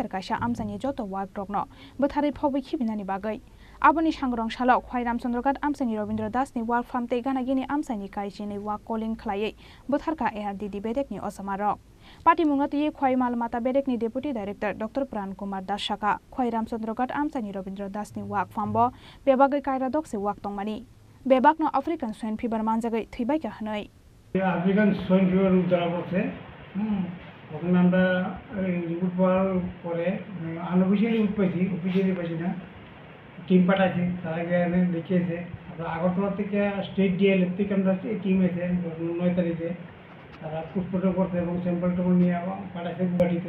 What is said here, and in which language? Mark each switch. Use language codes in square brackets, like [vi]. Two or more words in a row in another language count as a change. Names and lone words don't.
[brx] काइसा आमसानि जत वाक रकनो बोथारै फबै खिबिनानि बागै आबनि सांग्रं साल खुवाइ रामचंद्रकाट आमसानि रवीन्द्र दासनि वाक फामते गानागिनि आमसानि काइजिनि वाक कलिं खलायै बोथारका ARDD बेदेकनि असमारक पार्टी मुंगाती खुवाइ मालमाता बेरेकनि [en] Deputy Director [brx] डॉक्टर प्राण कुमार दास शाखा खुवाइ रामचंद्रकाट आमसानि रवीन्द्र दासनि वाक फामबो बेबागै कायरा दक्से वाक तंमानि बेबागनो [en] African swine fever [brx] मानजागै थैबायका हनै [en] African swine fever [bn] উদ্ধার করছে ওখানে আমরা রিপোর্ট পাওয়ার পরে আনঅফিসিয়ালি রিপোর্ট পাইছি, অফিসিয়ালি পাইছি না, টিম পাঠাইছি, তারা গিয়ে দেখিয়েছে। আমরা আগরতলা থেকে স্টেট DLF থেকে আমরা টিম এসে 9 তারিখে তারা পুষ্পটা করতে এবং স্যাম্পল টেম্পল নিয়ে পাঠাইছে গুয়াহাটিতে।